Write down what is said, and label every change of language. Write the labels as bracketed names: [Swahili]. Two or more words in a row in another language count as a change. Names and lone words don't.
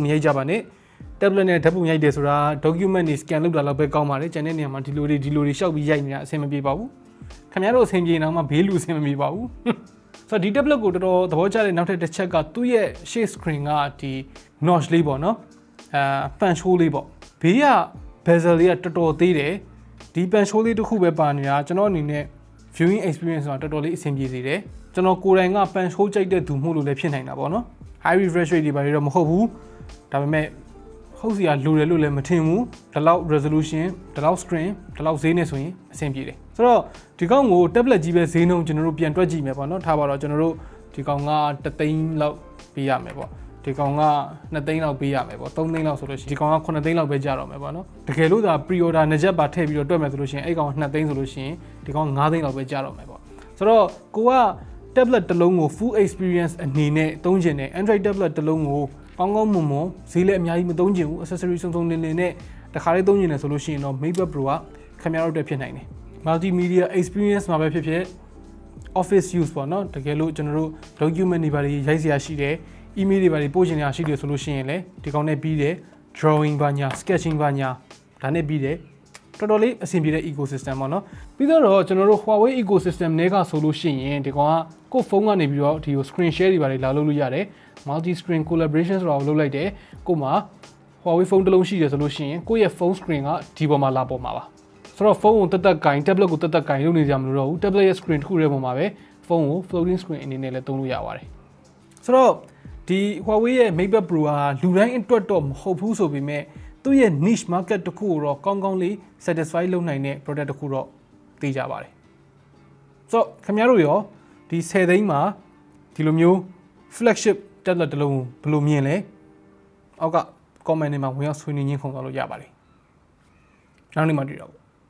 [Burmese] ရိုက်ကြပါနဲ့ tablet နဲ့ဓာတ်ပုံရိုက်တယ်ဆိုတာ document တွေ scan လုပ်တာလောက်ပဲကောင်းပါတယ်ကျန်တဲ့နေရာမှာဒီလိုတွေရှောက်ပြီးရိုက်နေတာအဆင်မပြေပါဘူးခင်ဗျားတို့အဆင်ပြေနေအောင်မှဘေးလူအဆင်မပြေပါဘူးဆိုတော့ဒီ tablet ကိုတော်တော်သဘောကျတဲ့နောက်ထပ်တစ်ချက်ကသူ့ရဲ့ [English] shade screen [Burmese] ကဒီ notch လေးပေါ့နော် [English] punch hole [Burmese] လေးပေါ့ဘေးက bezel လေးကတော်တော်သေးတယ်ဒီ [English] punch hole [Burmese] လေးတစ်ခုပဲပါနေတာကျွန်တော်အနေနဲ့ [English] viewing experience [Burmese] ကတော်တော်လေးအဆင်ပြေစေတယ်ကျွန် တော်ကိုယ်တိုင်က [English] punch hole [Burmese] ကြိုက်တဲ့သူမို့လို့လည်းဖြစ်နိုင်တာပေါ့နော် [English] high refresh rate [Burmese] တွေပါတော့မဟုတ်ဘူးဒါပေမဲ့ဟုတ်စီကလိုတယ်လို့လည်းမထင်ဘူးဒီလောက် resolution ဒီလောက် screen ဒီလောက်ဈေးနဲ့ဆိုရင်အဆင်ပြေတယ်ဆိုတော့ဒီကောင်ကို tablet ကြီးပဲဈေးနှုန်းကျွန်တော်တို့ပြန်တွက်ကြည့်မယ်ပေါ့နော်ထားပါတော့ကျွန်တော်တို့ဒီကောင်က3သိန်းလောက်ပေးရမယ်ပေါ့ဒီကောင်က2သိန်းလောက်ပေးရမယ်ပေါ့3သိန်းလောက်ဆိုလို့ရှိရင်ဒီ ကောင်က9သိန်းလောက်ပဲကြတော့မယ်ပေါ့နော်တကယ်လို့သာ pre-order နှစ်ချက်ပါထည့်ပြီးတော့တွက်မယ်ဆိုလို့ရှိရင်အဲ့ကောင်က2သိန်းဆိုလို့ရှိရင်ဒီကောင်9သိန်းလောက်ပဲကြတော့မယ်ပေါ့ဆိုတော့ကိုက tablet တစ်လုံးကို [English] full experience [Burmese] အနေနဲ့သုံးချင်တယ် [English] Android tablet [Burmese] တစ်လုံးကိုကောင်းကောင်းမွန်မွန်ဈေးလည်းအများကြီးမသုံးချင်ဘူး accessory စုံစုံလင်လင်နဲ့တခါ လေးသုံးချင်တယ်ဆိုလို့ရှိရင်တော့ MatePad Pro ကခင်ဗျားတို့အတွက်ဖြစ်နိုင်တယ် [English] multimedia experience [Burmese] မှာပဲဖြစ်ဖြစ် [English] office use [Burmese] ပေါ့နော်တကယ်လို့ကျွန်တော်တို့ document တွေပါရိုက်စရာရှိတယ် email တွေပါပို့ချင်တာရှိတယ်ဆိုလို့ရှိရင်လည်းဒီကောင်နဲ့ပြီးတယ် drawing ပါညာ sketching ပါ ညာဒါနဲ့ပြီးတယ်တော်တော်လေးအဆင်ပြေတဲ့ ecosystem ပေါ့နော်ပြီးတော့ကျွန်တော်တို့ Huawei ecosystem တွေကဆိုလို့ရှိရင်ဒီကောင်ကကိုယ့်ဖုန်းကနေပြီးတော့ဒီကို screen share တွေပါလာလုပ်လို့ ရတယ် [English] multi screen collaboration [Burmese] ဆိုတာကိုလုပ်လိုက်တယ်ကို့မှာ Huawei ဖုန်းတစ်လုံးရှိတယ်ဆိုလို့ရှိရင်ကိုယ့်ရဲ့ [English] phone screen [Burmese] ကဒီပေါ်မှာလာပေါ်မှာပါဆိုတော့ဖုန်းကို တက်တက်ကင် tablet ကိုတက်တက်ကင်လုပ်နေကြမလို့တော့ဘူး tablet ရဲ့ screen တစ်ခုတည်းပေါ်မှာပဲဖုန်းကို [English] floating screen [Burmese] အနေနဲ့လည်းသုံးလို့ရပါတယ်ဆိုတော့ဒီ Huawei ရဲ့ MatePad Pro ကလူတိုင်းအတွက်တော့မဟုတ်ဘူးဆိုပေမဲ့သူ့ရဲ့ [English] niche market [Burmese] တစ်ခုကိုတော့ကောင်းကောင်းလေး satisfy လုပ်နိုင်တဲ့ product တစ်ခုတော့သိကြပါတယ်ဆိုတော့ခင်ဗျားတို့ရောဒီ10သိန်းမှာဒီလိုမျိုး [English] flagship tablet [Burmese] တစ်လုံးဘယ်လိုမြင်လဲအောက်က comment တွေမှာဝင်ရောက်ဆွေးနွေးရင်းခုံသွားလို့ရပါတယ်နောက်နေ့မှတွေ့တော့